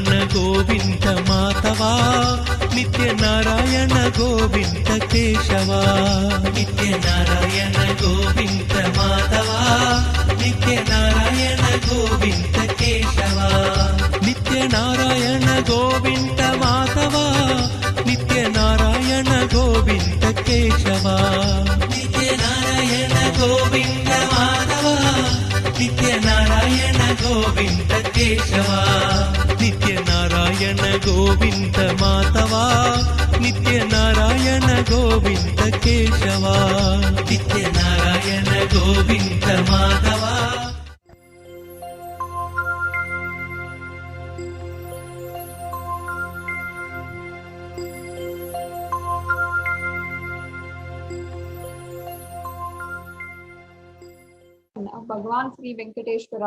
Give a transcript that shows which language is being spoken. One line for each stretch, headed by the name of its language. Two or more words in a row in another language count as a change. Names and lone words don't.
Sanskrit: गोविन्द माधवा नित्य नारायण गोविन्द केशवा नित्य नारायण गोविन्द माधवा नित्य नारायण गोविन्द केशवा नित्य నిత్యనారాయణ గోవింద మాధవా నిత్యనారాయణ గోవింద కేశవా నిత్యనారాయణ గోవింద మాధవా నిత్యనారాయణ గోవింద కేశవా నిత్యనారాయణ గోవింద మాధవా నిత్యనారాయణ గోవింద కేశవా నిత్యనారాయణ గోవింద మాధవా.
English: Of Bhagavan Sri Venkateshwara.